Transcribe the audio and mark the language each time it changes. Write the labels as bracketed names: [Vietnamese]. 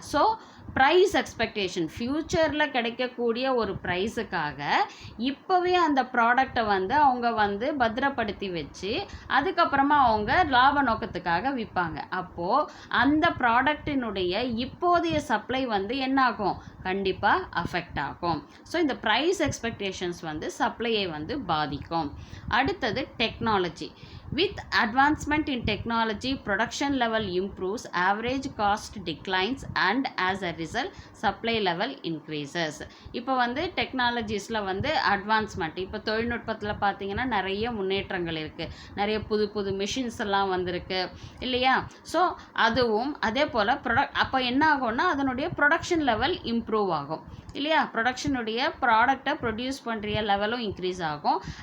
[Tamil] So price expectation, ஃப்யூச்சரில் கிடைக்கக்கூடிய ஒரு ப்ரைஸுக்காக இப்போவே அந்த ப்ராடக்டை வந்து அவங்க வந்து பத்திரப்படுத்தி வச்சு அதுக்கப்புறமா அவங்க லாப நோக்கத்துக்காக விற்பாங்க. அப்போது அந்த ப்ராடக்டினுடைய இப்போதைய சப்ளை வந்து என்ன ஆகும், கண்டிப்பாக அஃபெக்ட் ஆகும். ஸோ இந்த ப்ரைஸ் எக்ஸ்பெக்டேஷன்ஸ் வந்து சப்ளையை வந்து பாதிக்கும். அடுத்தது technology. [English] With advancement in technology, production level improves, average cost declines and as a result, supply level increases. [Tamil] இப்போ வந்து டெக்னாலஜிஸில் வந்து அட்வான்ஸ்மெண்ட், இப்போ தொழில்நுட்பத்தில் பார்த்தீங்கன்னா நிறைய முன்னேற்றங்கள் இருக்குது, நிறைய புது புது மிஷின்ஸ் எல்லாம் வந்திருக்கு இல்லையா? ஸோ அதுவும் அதே போல் அப்போ என்ன ஆகும்னா அதனுடைய ப்ரொடக்ஷன் லெவல் இம்ப்ரூவ் ஆகும் இல்லையா? ப்ரொடக்ஷனுடைய ப்ராடக்டை ப்ரொடியூஸ் பண்ணுற லெவலும் இன்க்ரீஸ் ஆகும்.